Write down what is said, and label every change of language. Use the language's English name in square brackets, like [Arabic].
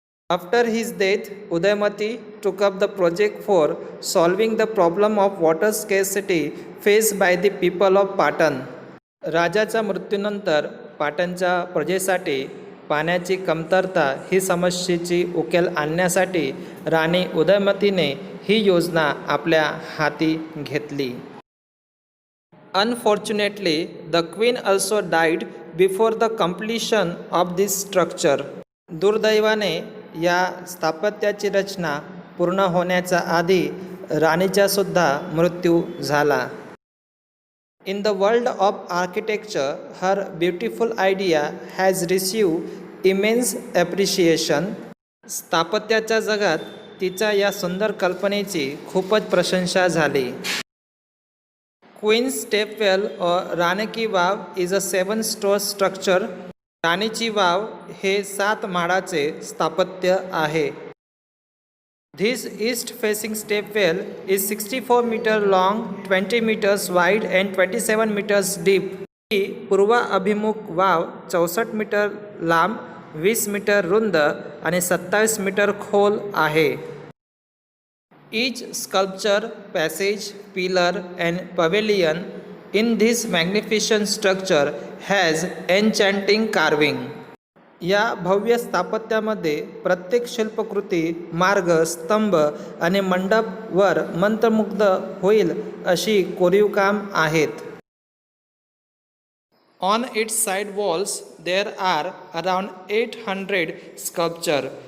[English] After his death Udayamati took up the project for solving the problem of water scarcity faced by the people of Patan. [Marathi] राजाच्या मृत्यूनंतर पाटणच्या प्रजेसाठी पाण्याची कमतरता ही समस्येची उकेल आणण्यासाठी राणी उदयमतीने ही योजना आपल्या हाती घेतली. [English] Unfortunately, the queen also died before the completion of this structure. [Marathi] दुर्दैवाने या स्थापत्याची रचना पूर्ण होण्याच्या आधी राणीचा सुद्धा मृत्यू झाला. [English] In the world of architecture, her beautiful idea has received immense appreciation. [Marathi] स्थापत्याच्या जगात तिच्या या सुंदर कल्पनेची खूपच प्रशंसा झाली. [English] Queen's stepwell और Rani ki Vav is a 7-story structure. [Marathi] राणीची वाव हे 7 माळाचे स्थापत्य आहे. [English] This east-facing stepwell is 64 meters long, 20 meters wide and 27 meters deep. [Marathi] ही पूर्व अभिमुख वाव 64 मीटर लांब, 20 मीटर रुंद आणि 27 मीटर खोल आहे. [English] Each sculpture, passage, pillar and pavilion in this magnificent structure has enchanting carving. [Marathi] या भव्य स्थापत्यामध्ये प्रत्येक शिल्पकृती, मार्ग, स्तंभ आणि मंडपवर मंत्रमुग्ध होईल अशी कोरीवकाम आहेत. [English] On its side walls there are around 800 sculpture.